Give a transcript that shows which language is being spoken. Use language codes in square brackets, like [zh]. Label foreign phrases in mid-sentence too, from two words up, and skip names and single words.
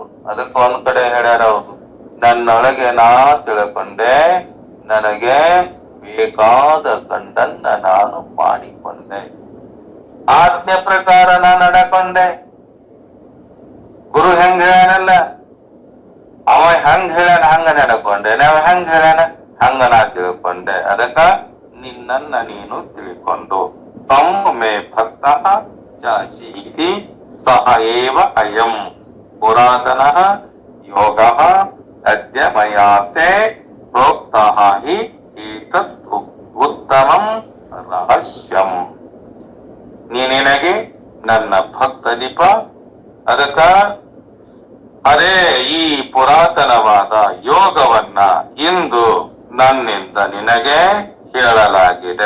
[kn] ಅದಕ್ಕೆ ಒಂದ್ ಕಡೆ ಹೇಳ್ಯಾರ ಹೌದು, ನನ್ನೊಳಗೆ ನಾ ತಿಳ್ಕೊಂಡೆ, ನನಗೆ ಬೇಕಾದ ಕಂಡನ್ನ ನಾನು ಮಾಡಿಕೊಂಡೆ, ಆಜ್ಞೆ ಪ್ರಕಾರ ನಾ ನಡಕೊಂಡೆ. ಗುರು ಹೆಂಗ್ ಹೇಳ್ಯಾನಲ್ಲ, ಅವ ಹೆಂಗ್ ಹೇಳ್ಯಾನ ಹಂಗ ನಡ್ಕೊಂಡೆ, ನಾವ್ ಹೆಂಗ್ ಹೇಳ್ಯಾನ ಹಂಗ ನಾ ತಿಳ್ಕೊಂಡೆ, ಅದಕ್ಕ ನಿನ್ನನ್ನ ನೀನು ತಿಳ್ಕೊಂಡು [sa] ತಂ ಮೇ ಭಕ್ತ ಚಾಸಿ ಇತಿ ಸಹ ಏವ ಅಯಂ ಪುರಾತನ ಯೋಗ ಅದ್ಯ ಮಯಾತೆ ಪ್ರೋಕ್ತಃ ಹಿ ಏತತ್ ಉತ್ತಮಂ ರಹಸ್ಯಂ. [kn] ನೀನಿನಗೆ ನನ್ನ ಭಕ್ತ ದೀಪ, ಅದಕ್ಕ ಅದೇ ಈ ಪುರಾತನವಾದ ಯೋಗವನ್ನ ಇಂದು ನನ್ನಿಂದ ನಿನಗೆ ಹೇಳಲಾಗಿದೆ.